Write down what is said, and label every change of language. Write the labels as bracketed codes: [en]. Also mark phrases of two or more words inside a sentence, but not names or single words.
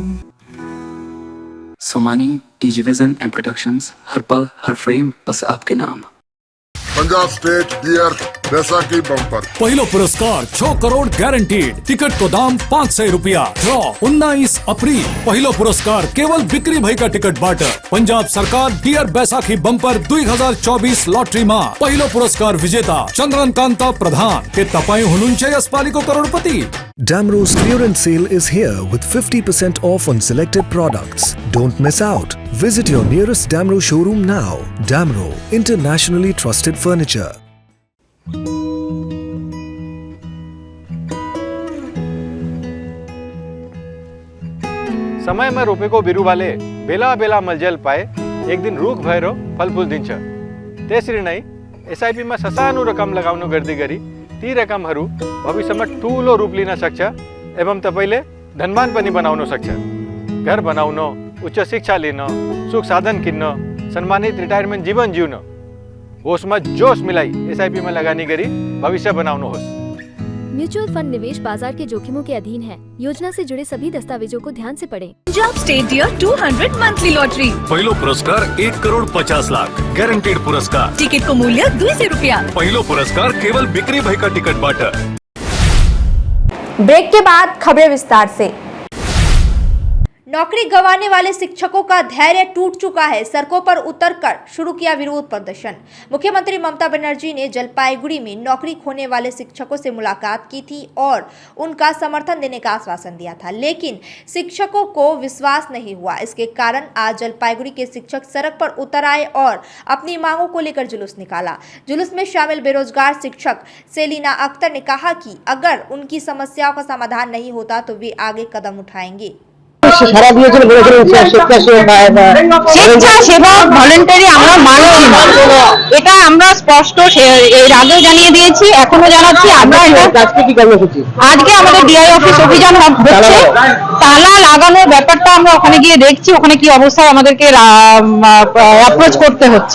[hi] सोमानी, डीजी विजन एंड प्रोडक्शंस, हर पल हर फ्रेम बस आपके नाम। [ne] पंजाब स्टेट डियर बैसाखी बम्पर, पहिलो पुरस्कार 6 करोड़ गारंटीड। टिकट को दाम 500 रुपया। ड्रॉ 19 अप्रैल। पहिलो पुरस्कार केवल बिक्री भएका टिकटबाट। पंजाब सरकार डियर बैसाखी बम्पर 2024 लटरीमा पहिलो पुरस्कार विजेता चन्द्रन कान्ता प्रधान। के तपाईँ हुनुहुन्छ यसपालिको करोडपति? [en] Damro's clearance sale is here with 50% off on selected products. Don't miss out. Visit your nearest Damro showroom now. Damro, internationally trusted furniture. [ne] समय में रोपे को बिरु वाले बेला बेला मलजल पाए, एक दिन रुख भएर फलफुल दिन्छ। त्यसरी नै एसआईपी मा ससानो रकम लगाउनु गर्दै गरी ती रकमहरू भविष्यमा ठूलो रूप लिन सक्छ एवं तपाईले धनवान पनि बनाउन सक्छ। घर बनाउन, उच्च शिक्षा लिन, सुख साधन किन्न, सम्मानित रिटायरमेन्ट जीवन जिउन, होसमा जोश मिलाई एसआईपी में लगानी गरी भविष्य बनाउनुहोस्। [hi] म्यूचुअल फंड निवेश बाजार के जोखिमों के अधीन है। योजना से जुड़े सभी दस्तावेजों को ध्यान से पढ़ें। [ne] पंजाब स्टेट डियर 200 मंथली लॉटरी, पहिलो पुरस्कार 1 करोड़ 50 लाख गारंटीड पुरस्कार। टिकट को मूल्य 200 रुपया। पहिलो पुरस्कार केवल बिक्री भएका टिकटबाट। [hi] ब्रेक के बाद खबरें विस्तार से। नौकरी गंवाने वाले शिक्षकों का धैर्य टूट चुका है। सड़कों पर उतरकर शुरू किया विरोध प्रदर्शन। मुख्यमंत्री ममता बनर्जी ने जलपाईगुड़ी में नौकरी खोने वाले शिक्षकों से मुलाकात की थी और उनका समर्थन देने का आश्वासन दिया था, लेकिन शिक्षकों को विश्वास नहीं हुआ। इसके कारण आज जलपाईगुड़ी के शिक्षक सड़क पर उतर आए और अपनी मांगों को लेकर जुलूस निकाला। जुलूस में शामिल बेरोजगार शिक्षक सेलिना अख्तर ने कहा कि अगर उनकी समस्याओं का समाधान नहीं होता तो वे आगे कदम उठाएंगे। [bn] সারা দিয়েছিল বলেছিলেন স্বেচ্ছাসেবক ভলেন্টারি আমরা মানছি না, এটা আমরা স্পষ্ট এর আগেও জানিয়ে দিয়েছি, এখনো জানাচ্ছি। আমরা আজকে কি কর্মসূচি, আজকে আমাদের ডিআই অফিস অভিযান হচ্ছে। তালা লাগানোর ব্যাপারটা আমরা ওখানে গিয়ে দেখছি, ওখানে কি অবস্থায় আমাদেরকে অ্যাপ্রোচ করতে হচ্ছে।